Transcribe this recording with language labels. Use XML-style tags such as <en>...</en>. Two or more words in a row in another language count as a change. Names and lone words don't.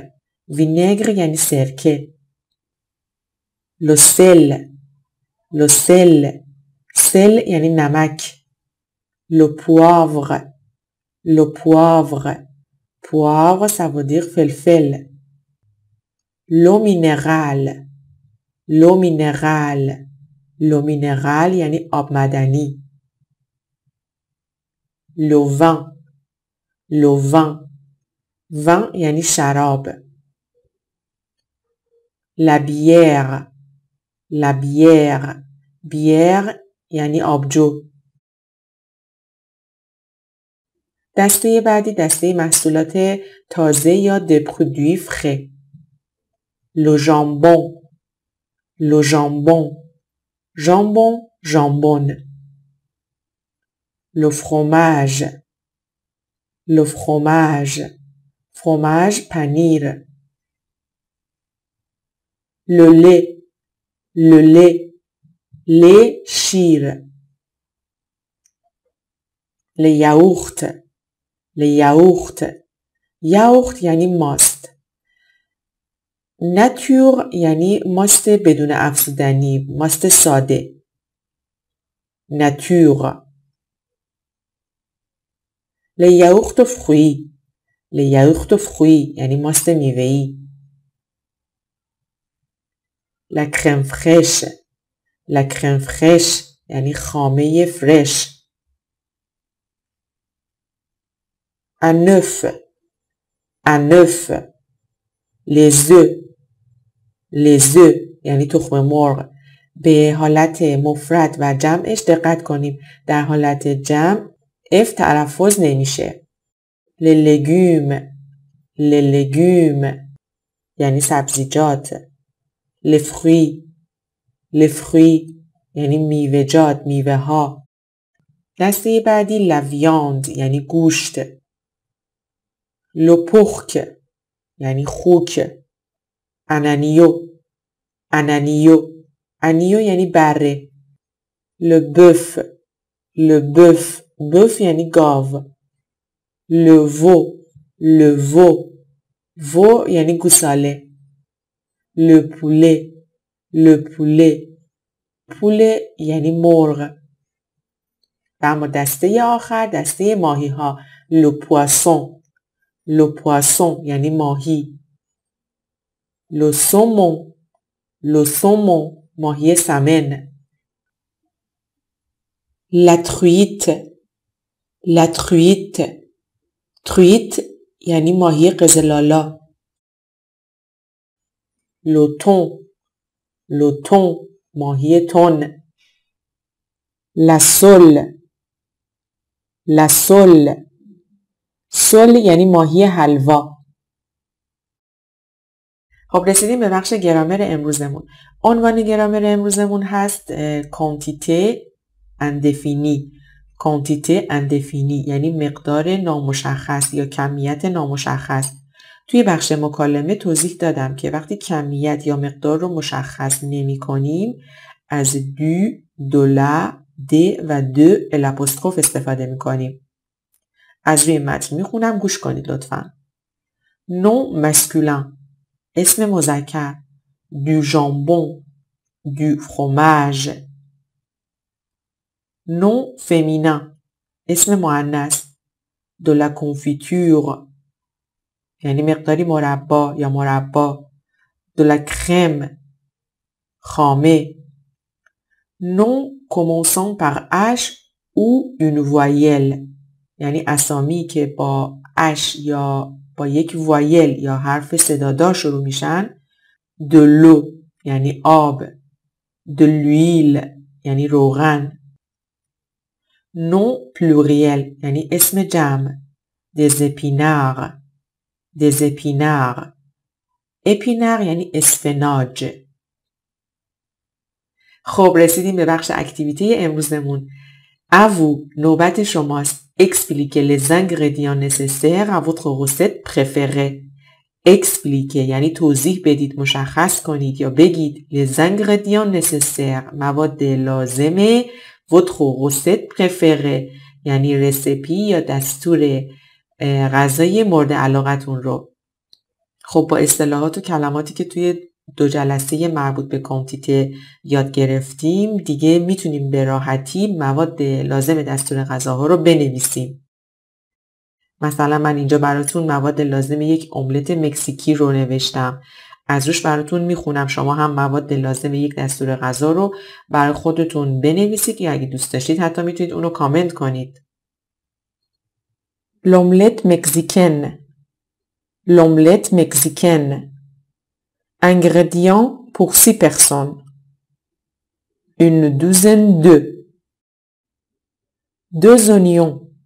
<fa>vinaigre یعنی سرکه.</fa> <fr>Le sel. Le sel. sel</fr> <fa>یعنی نمک.</fa> <fr>Le poivre. Le poivre. poivre ça veut dire فلفل. L'eau minérale. L'eau minérale. l'eau minérale</fr> <fa>یعنی آب معدنی.</fa> <fr>Le vin. Le vin.</fr> <fa>vin یعنی شراب.</fa> <fr>La bière. La bière. bière</fr> <fa>یعنی آبجو. دسته بعدی دسته محصولات تازه یا</fa> <fr>des produits frais. Le jambon. Le jambon. jambon, jambon. Le fromage. Le fromage. fromage, پنیر. Le lait. Le lait. lait, شیر. Les yaourts. Les yaourts.</fr> <fa>یاوخت یعنی ماست. ناتور یعنی ماست بدون افزودنی، ماست ساده.</fa> <fr>ناتور. Le yaourt aux fruits. Le yaourt aux fruits</fr> <fa>یعنی ماست میوه‌ای.</fa> <fr>La crème fraîche. La crème fraîche</fr> <fa>یعنی خامه فرش.</fa> <fr>Un œuf. Un œuf. Les œufs. Les œufs</fr> <fa>یعنی تخم مرغ. به حالت مفرد و جمعش دقت کنیم. در حالت جمع اف تلفظ نمیشه.</fa> <fr>Les légumes. Les légumes</fr> <fa>یعنی سبزیجات.</fa> <fr>Les fruits. Les fruits</fr> <fa>یعنی میوه‌جات، میوه ها. دسته بعدی</fa> <fr>la viande</fr> <fa>یعنی گوشت.</fa> <fr>Le porc</fr> <fa>یعنی خوک.</fa> <fr>un agneau. un agneau.</fr> <fa>انیو یعنی بره.</fa> <fr>Le bœuf. Le bœuf. bœuf</fr> <fa>یعنی گاو.</fa> <fr>Le veau. Le veau.</fr> <fa>veau یعنی گوساله.</fa> <fr>Le poulet. Le poulet. poulet</fr> <fa>یعنی مرغ. و اما دسته آخر دسته ماهی ها.</fa> <fr>Le poisson. Le poisson</fr> <fa>یعنی ماهی.</fa> <fr>Le saumon. Le saumon</fr> <fa>ماهی سمن.</fa> <fr>La truite. La truite.</fr> <fa>truite یعنی ماهی قزلالا.</fa> <fr>Le thon. Le thon</fr> <fa>ماهی تن.</fa> <fr>La sole. La sole.</fr> <fa>sole یعنی ماهی حلوا. خب رسیدیم به بخش گرامر امروزمون. عنوان گرامر امروزمون هست</fa> <fr>quantité indéfinie. quantité indéfinie</fr> <fa>یعنی مقدار نامشخص یا کمیت نامشخص. توی بخش مکالمه توضیح دادم که وقتی کمیت یا مقدار رو مشخص نمی کنیم از</fa> <fr>du, de la, de</fr> <fa>و</fa> <fr>de l'apostrophe</fr> <fa>استفاده می کنیم. از روی متن می خونم گوش کنید لطفاً.</fa> <fr>nom masculin</fr> <fa>اسم مذکر.</fa> <fr>du jambon. du fromage. nom féminin</fr> <fa>اسم مؤنث.</fa> <fr>de la confiture</fr> <fa>یعنی مقداری مربا یا مربا.</fa> <fr>de la crème خامه. nom commençant par H ou une voyelle</fr> <fa>یعنی اسامی که با H یا با یک وایل یا حرف صدادار شروع میشن.</fa> <fr>de l'eau</fr> <fa>یعنی آب.</fa> <fr>de l'huile</fr> <fa>یعنی روغن.</fa> <fr>nom pluriel</fr> <fa>یعنی اسم جمع.</fa> <fr>des épinards. des épinards.</fr> <fa>épinard یعنی اسفناج. خب رسیدیم به بخش اکتیویته امروزمون.</fa> <fr>à vous</fr> <fa>نوبت شماست.</fa> <fr>expliquez les ingrédients nécessaires à votre recette préférée.</fr> <fa>expliquer یعنی توضیح بدید، مشخص کنید یا بگید.</fa> <fr>les ingrédients nécessaires</fr> <fa>مواد لازم.</fa> <fr>votre recette préférée</fr> <fa>یعنی رسیپی یا دستور غذای مورد علاقتون رو. خب با اصطلاحات و کلماتی که توی 2 جلسه مربوط به کوانتیته یاد گرفتیم دیگه میتونیم به راحتی مواد لازم دستور غذاها رو بنویسیم. مثلا من اینجا براتون مواد لازم یک املت مکزیکی رو نوشتم. از روش براتون میخونم. شما هم مواد لازم یک دستور غذا رو برای خودتون بنویسید یا اگه دوست داشتید حتی میتونید اونو کامنت کنید.</fa> <fr>l'omelette mexicaine. l'omelette mexicaine. Ingrédients pour 6 personnes. Une douzaine d'œufs. 2 oignons.</fr>